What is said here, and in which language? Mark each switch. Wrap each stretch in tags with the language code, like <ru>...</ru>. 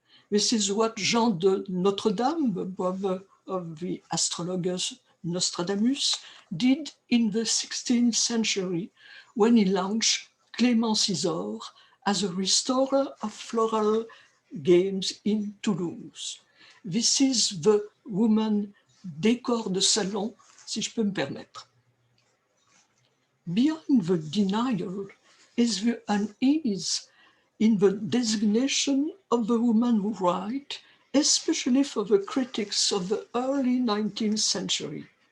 <en>This is what Jean de Notre-Dame, the brother of the astrologer Nostradamus, did in the 16th century when he launched Clément Cisor as a restorer of floral games in Toulouse. This is the woman</en> <fr>décor de salon, si je peux me permettre.</fr> <en>Behind the denial is the unease in the designation of the woman who write, especially for the critics of the early 20th century.</en>